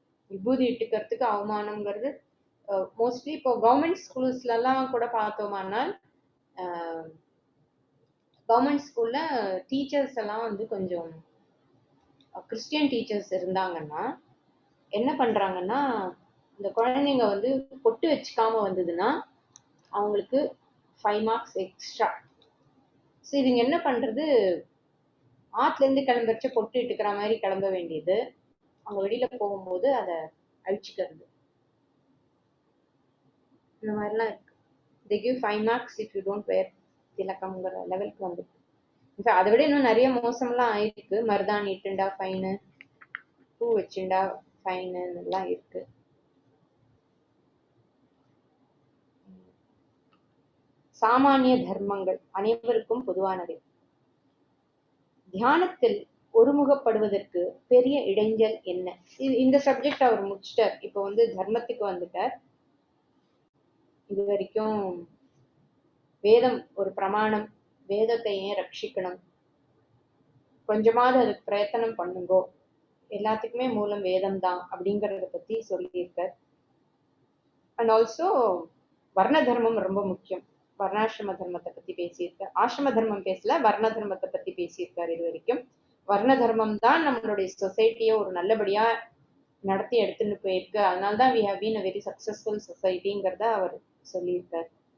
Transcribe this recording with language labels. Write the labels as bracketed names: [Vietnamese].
[Tamil] விபூதி இட்டுக்கிறதுக்கு அவமானம்ங்கிறது mostly இப்போ government ஸ்கூல்ஸ்ல எல்லாம் கூட பார்த்தோமானால் கவர்மெண்ட் ஸ்கூல்ல டீச்சர்ஸ் எல்லாம் வந்து கொஞ்சம் கிறிஸ்டியன் டீச்சர்ஸ் இருந்தாங்கன்னா என்ன பண்றாங்கன்னா, இந்த குழந்தைங்க வந்து பொட்டு வச்சுக்காம வந்ததுன்னா அவங்களுக்கு 5 மார்க்ஸ் எக்ஸ்ட்ரா. ஸோ இதுங்க என்ன பண்றது, ஆத்துல இருந்து கிளம்புறச்ச பொட்டு இட்டுக்கிற மாதிரி கிளம்ப வேண்டியது, அவங்க வெளியில போகும்போது அதை அழிச்சுக்கிறது. இந்த மாதிரிலாம் இருக்கு. [English] they give 5 marks if you don't wear [Tamil] திலக்கம்ங்கிற லெவலுக்கு வந்துருக்கு. அதை விட இன்னும் நிறைய மோசம்லாம் ஆயிருக்கு. மருதாணி இட்டுண்டா ஃபைனு, பூ வச்சுண்டா ஃபைனு எல்லாம் இருக்கு. சாமானிய தர்மங்கள் அனைவருக்கும் பொதுவானவை. தியானத்தில் ஒருமுகப்படுவதற்கு பெரிய இடைஞ்சல் என்ன? இந்த சப்ஜெக்ட் அவர் முடிச்சிட்டார். இப்போ வந்து தர்மத்துக்கு வந்துட்டார். இது வரைக்கும் வேதம் ஒரு பிரமாணம், வேதத்தை ஏன் ரட்சிக்கணும், கொஞ்சமாவது அதுக்கு பிரயத்தனம் பண்ணுங்கோ, எல்லாத்துக்குமே மூலம் வேதம் தான் அப்படிங்கறத பத்தி சொல்லியிருக்கார். அண்ட் ஆல்சோ வர்ண தர்மம் ரொம்ப முக்கியம். வர்ணாசிரம தர்மத்தை பத்தி பேசியிருக்கார். ஆசிரம தர்மம் பேசல, வர்ண தர்மத்தை பத்தி பேசியிருக்கார். இது வரைக்கும் வர்ண தர்மம் தான் நம்மளுடைய சொசைட்டியை ஒரு நல்லபடியா நடத்தி எடுத்துன்னு போயிருக்கு. அதனால்தான் [English] we have been a very successful society [Tamil] ங்கிறத அவர் சொல்லியிருக்கார்.